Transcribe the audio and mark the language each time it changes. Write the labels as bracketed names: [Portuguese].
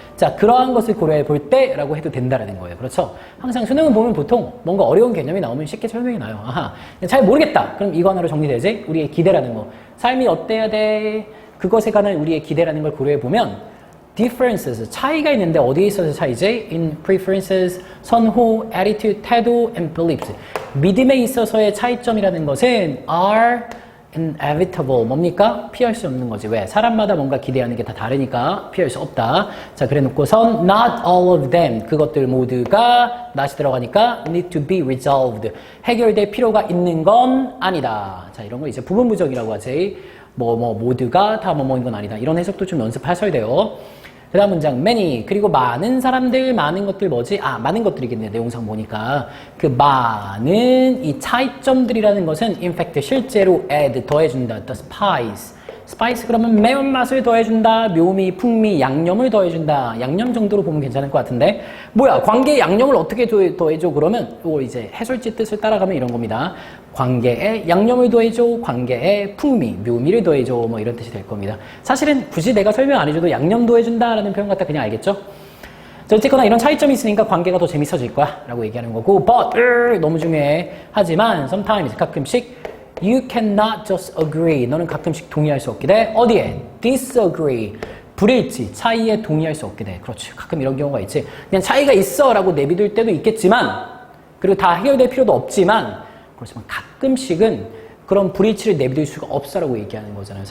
[Korean] 자, 그러한 것을 고려해 볼 때라고 해도 된다라는 거예요. 그렇죠? 항상 수능을 보면 보통 뭔가 어려운 개념이 나오면 쉽게 설명이 나요. 아하, 잘 모르겠다. 그럼 이거 하나로 정리되지? 우리의 기대라는 거. 삶이 어때야 돼? 그것에 관한 우리의 기대라는 걸 고려해 보면 differences, 차이가 있는데 어디에 있어서 차이지? [English] In preferences, 선호, attitude, 태도, and beliefs. [Korean] 믿음에 있어서의 차이점이라는 것은 [English] are inevitable. [Korean] 뭡니까? 피할 수 없는 거지. 왜? 사람마다 뭔가 기대하는 게 다 다르니까 피할 수 없다. 자, 그래 놓고선 [English] not all of them. [Korean] 그것들 모두가 not이 들어가니까 [English] need to be resolved. [Korean] 해결될 필요가 있는 건 아니다. 자, 이런 거 이제 부분부적이라고 하지. 모두가 다 뭐뭐인 건 아니다. 이런 해석도 좀 연습하셔야 돼요. 그 다음 문장 many 그리고 많은 사람들 많은 것들 뭐지? 아, 많은 것들이겠네. 내용상 보니까 그 많은 이 차이점들이라는 것은 [English] in fact [Korean] 실제로 add 더해준다. the spice 그러면 매운맛을 더해준다. 묘미, 풍미, 양념을 더해준다. 양념 정도로 보면 괜찮을 것 같은데 뭐야? 관계에 양념을 어떻게 더해줘? 그러면 이거 이제 해설지 뜻을 따라가면 이런 겁니다. 관계에 양념을 더해줘, 관계에 풍미, 묘미를 더해줘, 뭐 이런 뜻이 될 겁니다. 사실은 굳이 내가 설명 안 해줘도 양념 더해준다라는 표현 갖다 그냥 알겠죠? 자, 어쨌거나 이런 차이점이 있으니까 관계가 더 재밌어질 거야 라고 얘기하는 거고 but 너무 중요해. 하지만 [English] sometimes [Korean] 가끔씩 [English] you cannot just agree. [Korean] 너는 가끔씩 동의할 수 없게 돼. 어디에? disagree. 불일치, 차이에 동의할 수 없게 돼. 그렇지. 가끔 이런 경우가 있지. 그냥 차이가 있어 라고 내비둘 때도 있겠지만 그리고 다 해결될 필요도 없지만 그렇지만 가끔씩은 그런 불일치를 내비둘 수가 없어라고 얘기하는 거잖아요.